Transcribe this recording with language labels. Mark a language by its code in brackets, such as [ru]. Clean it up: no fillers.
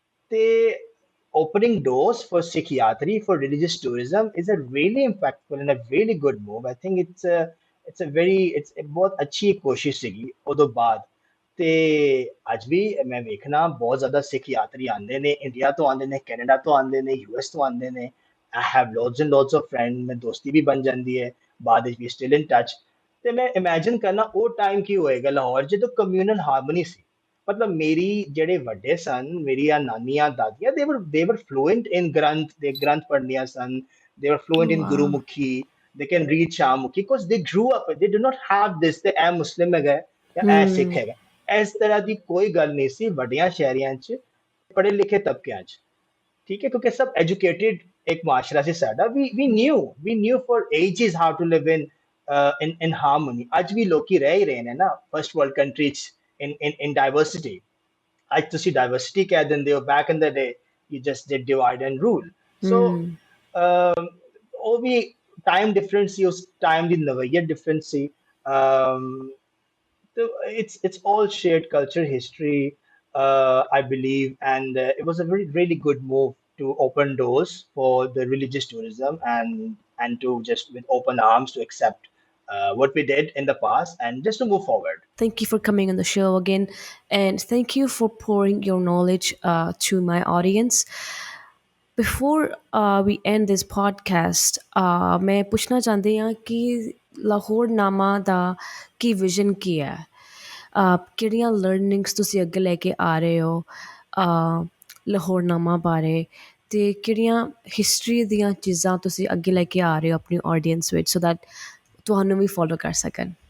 [en] ਤੇ opening doors for Sikh Yatri, for religious tourism, is a really impactful and a really good move। I think it's a very, it's a [hi] बहुत अच्छी कोशिश [en] ਸੀਗੀ। ਉਦੋਂ ਬਾਅਦ [pa] ਤੇ ਅੱਜ ਵੀ ਮੈਂ ਵੇਖਣਾ ਬਹੁਤ ਜ਼ਿਆਦਾ ਸਿੱਖ ਯਾਤਰੀ ਆਉਂਦੇ ਨੇ, ਇੰਡੀਆ ਤੋਂ ਆਉਂਦੇ ਨੇ, ਕੈਨੇਡਾ ਤੋਂ ਆਉਂਦੇ ਨੇ, ਯੂਐਸ ਤੋਂ ਆਉਂਦੇ ਨੇ। [en] I have lots and lots of friend, [pa] ਮੈਂ ਦੋਸਤੀ ਵੀ ਬਣ ਜਾਂਦੀ ਹੈ, ਬਾਅਦ ਵਿੱਚ ਵੀ ਸਟਿਲ ਇਨ ਟੱਚ। ਤੇ ਮੈਂ ਇਮੇਜਿਨ ਕਰਨਾ ਉਹ ਟਾਈਮ ਕੀ ਹੋਏਗਾ ਲਾਹੌਰ ਜਦੋਂ ਕਮਿਊਨਲ ਹਾਰਮਨੀ ਸੀ। ਮਤਲਬ ਮੇਰੀ ਜਿਹੜੇ ਵੱਡੇ ਸਨ, ਮੇਰੀਆਂ ਨਾਨੀਆਂ ਦਾਦੀਆਂ, [en] they were fluent in [pa] ਗ੍ਰੰਥ, ਦੇ ਗ੍ਰੰਥ ਪੜ੍ਹਨੀਆਂ ਸਨ, they were fluent in [en] Wow. Gurmukhi, they can read Shahmukhi, because they grew up, they did not have this [pa] ਤੇ ਇਹ ਮੁਸਲਿਮ ਹੈਗਾ ਜਾਂ ਇਹ ਸਿੱਖ Hmm. ਹੈਗਾ, ਇਸ ਤਰ੍ਹਾਂ ਦੀ ਕੋਈ ਗੱਲ ਨਹੀਂ ਸੀ ਵੱਡੀਆਂ ਸ਼ਹਿਰੀਆਂ 'ਚ, ਪੜ੍ਹੇ ਲਿਖੇ ਤਬਕਿਆਂ 'ਚ। ਠੀਕ ਹੈ, ਕਿਉਂਕਿ ਸਭ ਐਜੂਕੇਟਿਡ ਇੱਕ ਮਾਸ਼ਰਾ ਸੀ ਸਾਡਾ। [en] We knew for ages how to live in harmony. [pa] ਅੱਜ ਵੀ ਲੋਕੀ ਰਹਿ ਹੀ ਰਹੇ ਨੇ ਨਾ ਫਸਟ ਵਰਲਡ ਕੰਟਰੀ 'ਚ, ਇਨ ਡਾਈਵਰਸਿਟੀ। ਅੱਜ ਤੁਸੀਂ ਡਾਈਵਰਸਿਟੀ ਕਹਿ ਦਿੰਦੇ ਹੋ, [en] Back in the day you just did divide and rule. So Hmm. [pa] ਉਹ ਵੀ ਟਾਈਮ ਡਿਫਰੈਂਸ ਸੀ, ਉਸ time ਦੀ ਨਵਈਅਤ difference ਸੀ। [en] Um, so it's all shared culture, history, I believe, and it was a very really good move to open doors for the religious tourism, and to just with open arms to accept what we did in the past and just to move forward. Thank you for coming on the show again, and thank you for pouring your knowledge to my audience. Before we end this podcast, [hi] मैं पूछना चाहती ਹਾਂ कि [pa] ਲਾਹੌਰਨਾਮਾ ਦਾ ਕੀ vision ਕੀ ਹੈ? ਕਿਹੜੀਆਂ learnings ਤੁਸੀਂ ਅੱਗੇ ਲੈ ਕੇ ਆ ਰਹੇ ਹੋ ਲਾਹੌਰਨਾਮਾ ਬਾਰੇ, ਤੇ ਕਿਹੜੀਆਂ ਹਿਸਟਰੀ ਦੀਆਂ ਚੀਜ਼ਾਂ ਤੁਸੀਂ ਅੱਗੇ ਲੈ ਕੇ ਆ ਰਹੇ ਹੋ ਆਪਣੀ ਆਡੀਅנס ਵਿੱਚ, ਸੋ ਦੈਟ ਤੁਹਾਨੂੰ ਵੀ ਫੋਲੋ ਕਰ ਸਕਣ?